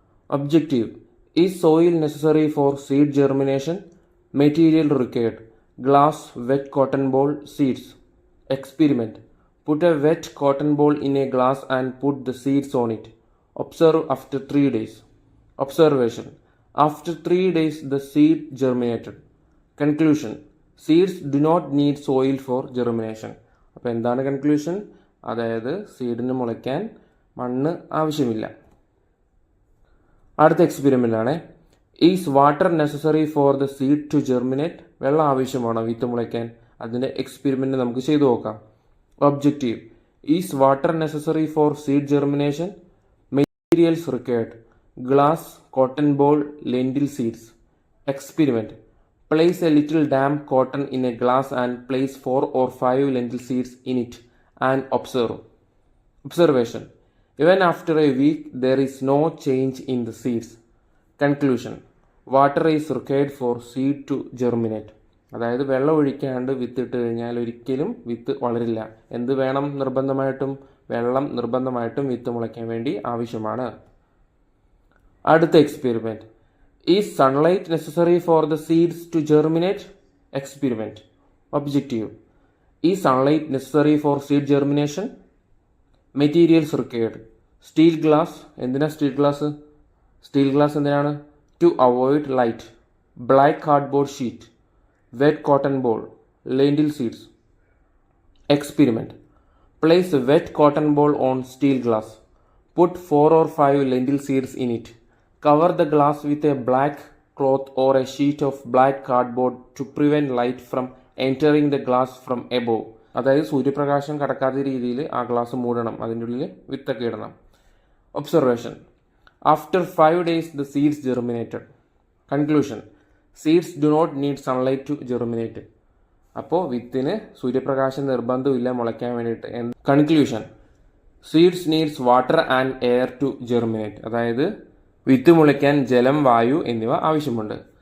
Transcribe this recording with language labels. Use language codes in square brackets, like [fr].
[en] Objective, is soil necessary for seed germination? Material required glass wet cotton ball seeds. Experiment, put a wet cotton ball in a glass and put the seeds on it. Observe after 3 days. Observation, after 3 days the seed germinated. Conclusion, seeds do not need soil for germination. [ml] അപ്പോൾ എന്താണ് conclusion? അതായത് സീഡിന് മുളയ്ക്കാൻ മണ്ണ് ആവശ്യമില്ല. അടുത്ത experiment ആണ്, [en] Is water necessary for the seed to germinate? [ml] വെള്ളം ആവശ്യമാണോ വിത്ത് മുളയ്ക്കാൻ? അതിൻ്റെ എക്സ്പെരിമെൻ്റ് നമുക്ക് ചെയ്തു നോക്കാം. [en] Objective, is water necessary for seed germination? Materials required glass cotton ball lentil seeds. Experiment, place a little damp cotton in a glass and place 4 or 5 lentil seeds in it and observe. Observation, even after a week there is no change in the seeds. Conclusion, water is required for seed to germinate. [ml] അതായത് വെള്ളം ഒഴിക്കാണ്ട് വിത്ത് ഇട്ട് കഴിഞ്ഞാൽ ഒരിക്കലും വിത്ത് വളരില്ല. എന്ത് വേണം നിർബന്ധമായിട്ടും? വെള്ളം നിർബന്ധമായിട്ടും വിത്ത് മുളയ്ക്കാൻ വേണ്ടി ആവശ്യമാണ്. [en] അടുത്ത experiment, is sunlight necessary for the seeds to germinate? Experiment. Objective, is sunlight necessary for seed germination? Materials required steel glass. [ml] എന്തിനാ സ്റ്റീൽ ഗ്ലാസ്? സ്റ്റീൽ ഗ്ലാസ് എന്തിനാണ്? [en] To avoid light. Black cardboard sheet, wet cotton ball, lentil seeds. Experiment, place a wet cotton ball on steel glass. Put 4 or 5 lentil seeds in it. Cover the glass with a black cloth or a sheet of black cardboard to prevent light from entering the glass from above. [ml] അതായത് സൂര്യപ്രകാശം കടക്കാത്ത രീതിയിൽ ആ glass മൂടണം, അതിൻ്റെ ഉള്ളിൽ വിത്തൊക്കെ ഇടണം. [en] Observation, after 5 days the seeds germinated. Conclusion, seeds do not need sunlight to germinate. [ml] അപ്പോൾ വിത്തിന് സൂര്യപ്രകാശം നിർബന്ധമില്ല മുളയ്ക്കാൻ വേണ്ടിയിട്ട്. [en] Conclusion, seeds needs water and air to germinate. [ml] അതായത് വിത്ത് മുളയ്ക്കാൻ ജലം, വായു എന്നിവ ആവശ്യമുണ്ട്.